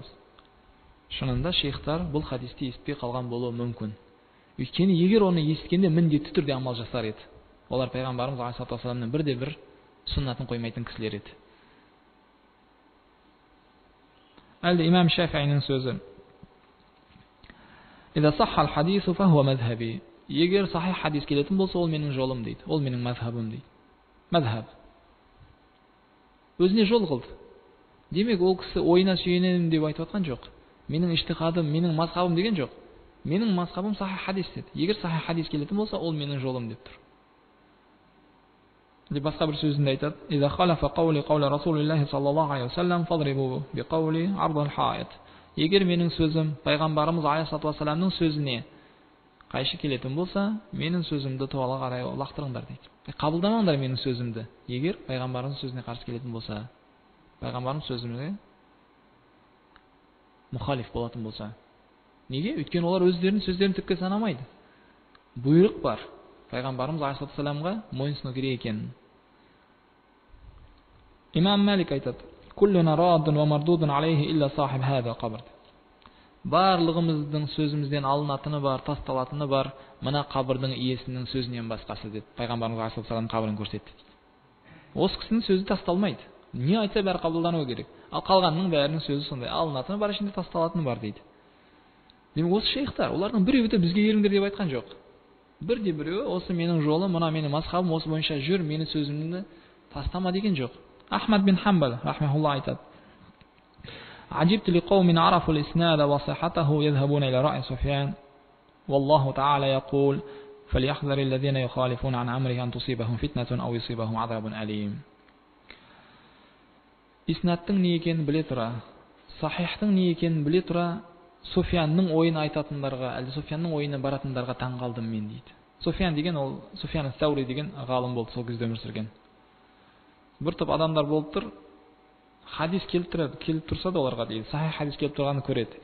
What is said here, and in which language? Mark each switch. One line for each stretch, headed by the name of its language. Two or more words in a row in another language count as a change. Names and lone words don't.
Kazakh: Шынында шейхтар бұл хадисті естіпей қалған болуы мүмкін. Өйткені егер оны естігенде міндетті түрде амал жасар еді. Олар пайғамбарымыз алейхиссаламның бірде-бір сүннатын қоймайтын кісілер еді. Әлде имам Шафиғиның сөзі,
Arabic: «إذا صح الحديث فهو مذهبي».
Kazakh: Егер сахих хадис келетін болса, ол менің жолым дейді. Ол менің мазхабым дейді. Мазхаб. Өзіне жол қылды. Демек, ол кісі ойына сүйенемін деп айтып отқан жоқ. Менің иштихадым, менің мазхабым деген жоқ. Менің мазхабым сахих хадис деді. Егер сахих хадис келетін болса, ол менің жолым деп тұр. Деп басқа бір сөзінде айтады:
Arabic: «إذا خالف قولي قول رسول الله صلى الله عليه وسلم فاضربوا بقولي عرض الحائط».
Kazakh: Егер менің сөзім пайғамбарымыз алейхиссаламның сөзіне қайшы келетін болса, менің сөзімді туала қарай лақтырыңдар дейді. Қабылдамаңдар менің сөзімді. Егер пайғамбарымыз сөзіне қарсы келетін болса, пайғамбарымыз сөзіне мұхалиф болатын болса. Неге? Өйткені олар өздерінің сөздерін түкке санамайды. Бұйрық бар. Пайғамбарымыз алейхиссаламға мойынсыну керек екен. Имам Малик айтады:
Arabic: «كلنا راد ومردود عليه إلا صاحب هذا القبر».
Kazakh: Барлығымыздың сөзімізден алынатыны бар, тасталатыны бар, мына қабірдің иесінің сөзінен басқасы деді. Пайғамбарымыз алейхиссалам қабірін көрсетті. Осы кісінің сөзі тасталмайды. Не айтса бәрі қабылдануы керек. Ал қалғанның бәрінің сөзі сондай. Алынатыны бар, ішінде тасталатыны бар дейді. Демек осы шейхтар, олардың біреуі де бізге еріңдер деп айтқан жоқ. Бірде біреуі осы менің жолым, мына менің мазхабым, осы бойынша жүр, менің сөзімді тастама деген жоқ. Ахмад бин Хамбал рахмехулла айтады:
Arabic: «عجبت لقوم عرفوا الإسناد وصحته يذهبون إلى رأي سفيان». والله تعالى يقول فليحذر الذين يخالفون عن أمره أن تصيبهم فتنة أو يصيبهم عذاب أليم.
Kazakh: Иснаттың не екенін біле тұра, сахихтың не екенін біле тұра, Суфянның ойын айтатындарға, әлде Суфянның ойына баратындарға таң қалдым мен дейді. Суфян деген ол Суфян Саури деген ғалым болды, сол кезде өмір сүрген. Бір топ адамдар болып тұр, хадис келіп тұрса да оларға дейді, сахих хадис келіп тұрғанын көреді.